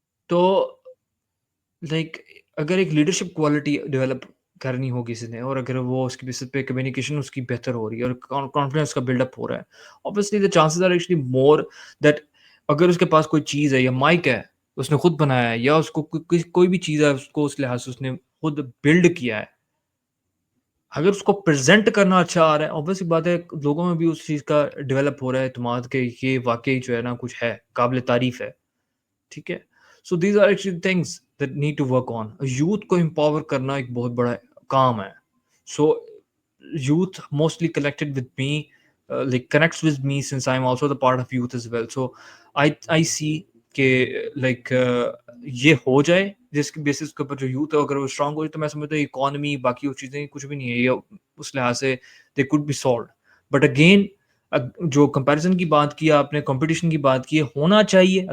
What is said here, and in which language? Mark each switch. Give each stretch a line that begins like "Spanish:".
Hindi: तो लाइक अगर एक लीडरशिप क्वालिटी डेवलप करनी हो किसी ने, और अगर वो उसकी बेसिस पे कम्युनिकेशन उसकी बेहतर हो रही है और कॉन्फिडेंस का बिल्डअप हो रहा है,
English: obviously the chances are actually more that
Hindi: अगर उसके पास कोई चीज़ है या माइक है, उसने खुद बनाया है, या उसको कोई भी चीज़ है, उसको उस लिहाज से उसने खुद बिल्ड किया है, अगर उसको प्रेज़ेंट करना अच्छा आ रहा है, ऑब्वियस सी बात है लोगों में भी उस चीज़ का डेवलप हो रहा है एतमाद कि ये वाक़ई जो है ना कुछ है, काबिल तारीफ़ है, ठीक है?
English: So these are actually things that need to work on.
Hindi: Youth को एम्पावर करना एक बहुत बड़ा काम है.
English: So youth mostly connected with me, like connects with me since I'm also the part of youth as well. So I see
Hindi: कि like ये हो जाए जिसके बेसिस के ऊपर जो यूथ है अगर वो स्ट्रांग हो जाए, तो मैं समझता हूँ इकोनॉमी बाकी वो चीज़ें कुछ भी नहीं है, ये उस लिहाज से
English: They could be solve.
Hindi: But again जो कंपैरिजन की बात की आपने, कंपटीशन की बात की है, होना चाहिए.